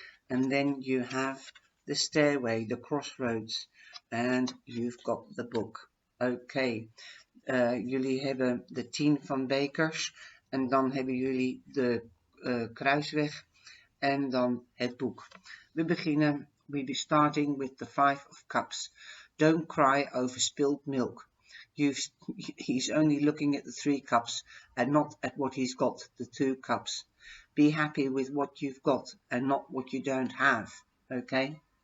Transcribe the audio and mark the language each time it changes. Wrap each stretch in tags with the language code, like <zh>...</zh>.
<en>And then you have the stairway, the crossroads. And you've got the book. Okay.</en> <nl>Jullie hebben de 10 van bekers. En dan hebben jullie de kruisweg. En dan het boek.</nl> <en>We'll be starting with the 5 of Cups. Don't cry over spilled milk. He's only looking at the 3 cups and not at what he's got, the 2 cups. Be happy with what you've got and not what you don't have. Okay?</en>